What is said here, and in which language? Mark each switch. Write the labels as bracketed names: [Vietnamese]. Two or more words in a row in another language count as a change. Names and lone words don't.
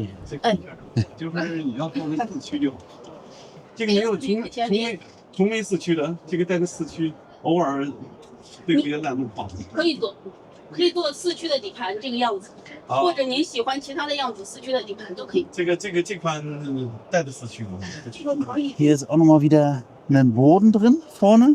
[Chinese] 这个就是你要做个4驱就好。这个没有从没4驱的，这个带个4驱，偶尔对别的烂路跑。可以做4驱的底盘这个样子，或者您喜欢其他的样子，4驱的底盘都可以。这款带的4驱吗？ [German] Hier ist auch nochmal wieder ein Boden drin vorne.